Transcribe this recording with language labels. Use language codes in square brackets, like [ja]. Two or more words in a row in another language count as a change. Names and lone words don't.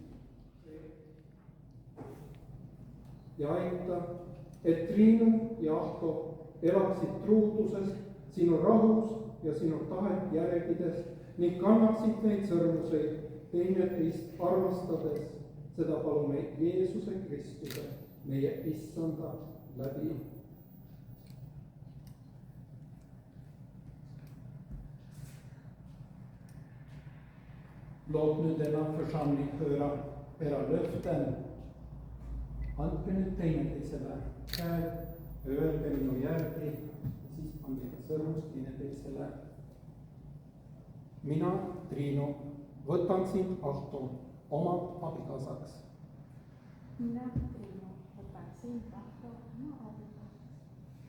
[et] ja aita, et Triinu ja Ahto elaksid truuduses, sinu rahus ja sinu tahet järgides ning kannaksid neid sõrmuseid teineteist armastades. Seda palume Jeesuse Kristuse, meie Issanda läbi. [sv] Låt nu denna församling höra era löften. [et] Andke nüüd teineteisele käed, öelge minu järgi, siis andke sõrmust teineteisele. Mina, Triinu, võtan sind, Ahto, oma abikaasaks. Mina, Triinu, võtan sind, Ahto, oma abikaasaks.